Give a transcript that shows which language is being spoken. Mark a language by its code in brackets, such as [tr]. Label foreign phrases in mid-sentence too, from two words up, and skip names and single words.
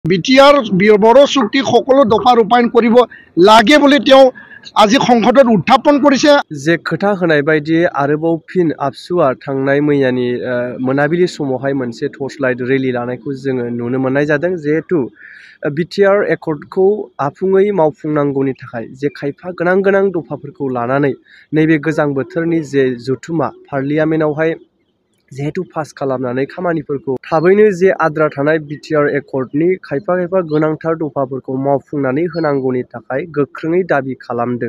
[as] বিটিআৰ বড়ো চুক্তি সকলো দফা ৰূপায়ণ কৰিব লাগে বুলি তেওঁ আজি সংসদত উত্থাপন কৰিছে। [brx] जे खोथा होनाय बायदि आरोबाव फिन आबसुआ थांनाय मैयानि मोनाबिलि समावहाय मोनसे [en] torch light rally [brx] लानायखौ जोङो नुनो मोननाय जादों। जिहेतु बिटिआर एकर्डखौ आबुङै मावफुंनांगौनि थाखाय जे खायफा गोनां दफाफोरखौ लानानै नैबे गोजां बोथोरनि जे जथुमा पार्लियामेन्टआवहाय जिहेतु पास खालामनानै खामानिफोरखौ थाबैनो जे आद्रा थानाय बिटिआर एकर्डनि खायफा गोनांथार दफाफोरखौ मावफुंनानै होनांगौनि थाखाय गोख्रोङै दाबि खालामदों।